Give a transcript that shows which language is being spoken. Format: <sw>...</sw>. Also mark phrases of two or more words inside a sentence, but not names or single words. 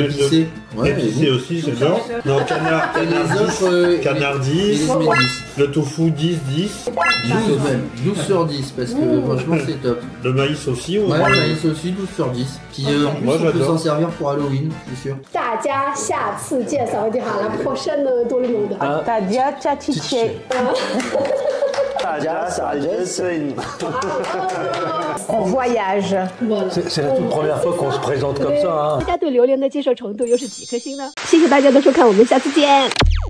<fr>L'épicé. Ouais, l'épicé aussi, j'adore. Non, canard, canard 10. Le tofu 10, 10. 12 même, 12 sur 10 parce que franchement c'est top. Le maïs aussi. Ouais, le maïs aussi 12 sur 10. Puis en plus Moi, on peut j'adore. s'en servir pour Halloween, c'est sûr.</fr> <zh>大家下次见，</zh> <fr>ça veut dire à la prochaine tout le monde. Tadia Tchatiché. On voyage. Voilà. C'est la toute première fois qu'on se présente comme ça. Hein.</fr> <zh>大家对榴莲的接受程度又是几颗星呢？谢谢大家的收看，我们下次见。</zh>